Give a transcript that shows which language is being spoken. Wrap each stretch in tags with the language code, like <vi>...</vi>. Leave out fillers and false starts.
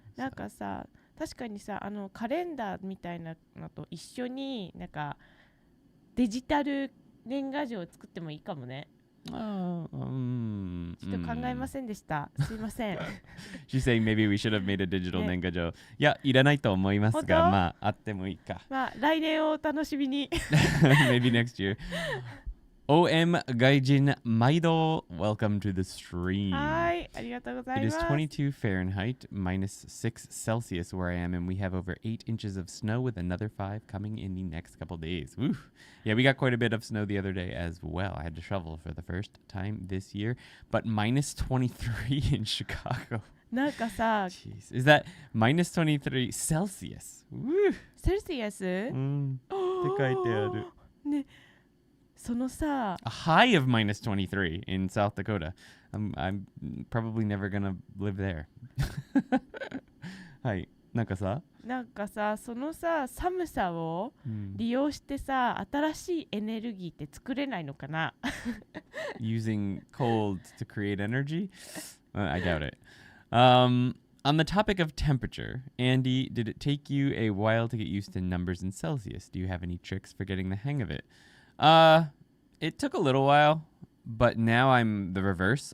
<ja>なんかさ、確かにさ、カレンダーみたいなのと一緒になんかデジタル年賀状を作ってもいいかもね。ちょっと考えませんでした。すいません。</ja> <en>She's saying maybe we should have made a digital nengajo.</en> <ja>いや、いらないと思いますが、まあ、あってもいいか。まあ、来年をお楽しみに。</ja> <en>Maybe next year. OM Gaijin Maido, welcome to the stream.</en> <ja>はい、ありがとうござい</ja> <en>It</en> <ja>ま</ja> <en>is</en> <ja>す。</ja> <en>22 Fahrenheit, minus 6 Celsius where I am, and we have over 8 inches of snow with another 5 coming in the next couple days. Woo. Yeah, we got quite a bit of snow the other day as well. I had to shovel for the first time this year, but minus 23 in Chicago.</en> <ja>なんかさ、</ja> <en>Jeez. Is that minus 23 Celsius? Woo. セルシアス、</en> <ja>って書いてある。ね、そのさ、</ja> <en>A high of minus 23 in South Dakota. I'm probably never gonna live there.</en> <ja>はい。なんかさ、そのさ、寒さを利用してさ、新しいエネルギーって作れないのかな？</ja> <en>Using cold to create energy? I doubt it. On the topic of temperature, Andy, did it take you a while to get used to numbers in Celsius? Do you have any tricks for getting the hang of it? It took a little while, but now I'm the reverse.</en>